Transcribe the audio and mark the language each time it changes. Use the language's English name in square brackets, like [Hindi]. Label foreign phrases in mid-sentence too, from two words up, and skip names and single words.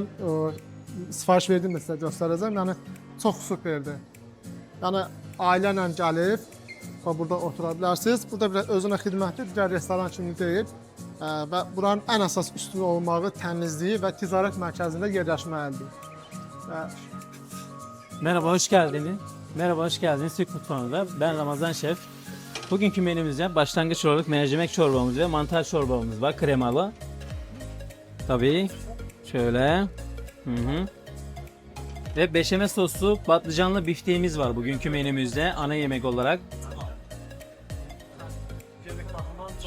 [Azerbaijani] Sifariş verdim də sizə göstərəcəm. Yəni çox superdir. Yəni ailə ilə gəlib burada otura bilərsiniz. Burada bir özünə xidmətli digər restoran kimi deyil. Və buranın ən əsas üstün olmağı təmizliyi və ticarət mərkəzində yerləşməlidir. [Turkish] Merhaba, hoş geldiniz. Merhaba, hoş geldiniz Türk mutfağında. Ben Ramazan Şef. Bugünkü menümüzde başlangıç olarak mercimek çorbamız ve mantar çorbamız var, kremalı. Tabii, şöyle. Ve beşamel soslu patlıcanlı bifteğimiz var bugünkü menümüzde ana yemek olarak.